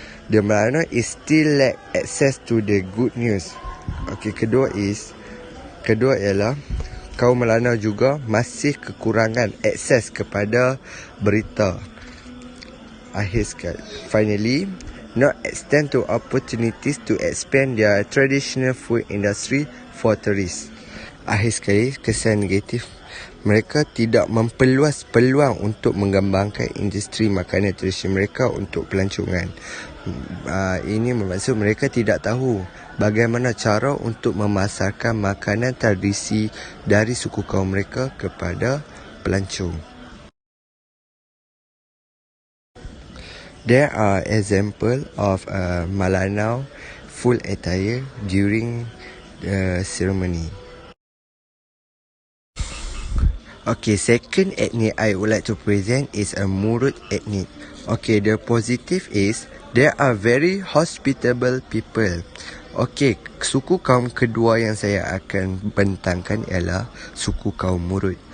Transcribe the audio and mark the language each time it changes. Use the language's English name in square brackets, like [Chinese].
[English] the Melanau is still lack access to the good news. [Malay] Okay, kedua ialah kaum Melanau juga masih kekurangan akses kepada berita. Akhir sekali. [English] Finally, not extend to opportunities to expand their traditional food industry for tourists. [Malay] Akhir sekali, kesan negatif. Mereka tidak memperluas peluang untuk mengembangkan industri makanan tradisional mereka untuk pelancongan. Ini bermaksud mereka tidak tahu bagaimana cara untuk memasarkan makanan tradisi dari suku kaum mereka kepada pelancong. [English] There are examples of Melanau full attire during the ceremony. Okay, second ethnic I would like to present is a Murut ethnic. Okay, the positive is they are very hospitable people. [Malay] Okay, suku kaum kedua yang saya akan bentangkan ialah suku kaum Murut.